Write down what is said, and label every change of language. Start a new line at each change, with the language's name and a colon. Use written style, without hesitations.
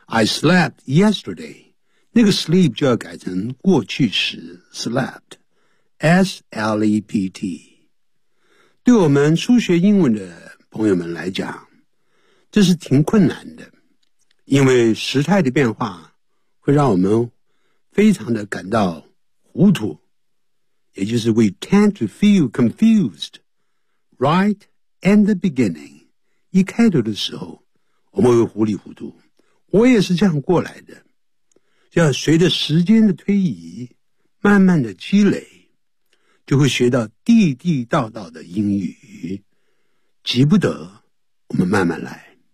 English: I slept yesterday.
Chinese: 那个 sleep 就要改成过去时 slept.
English: S-L-E-P-T.
Chinese: 对我们初学英文的朋友们来讲，这是挺困难的。因为时态的变化会让我们非常的感到糊涂。也就是
English: we tend to feel confused right in the beginning.
Chinese: 一开头的时候我们会糊里糊涂，我也是这样过来的，要随着时间的推移慢慢的积累，就会学到地地道道的英语，急不得，我们慢慢来。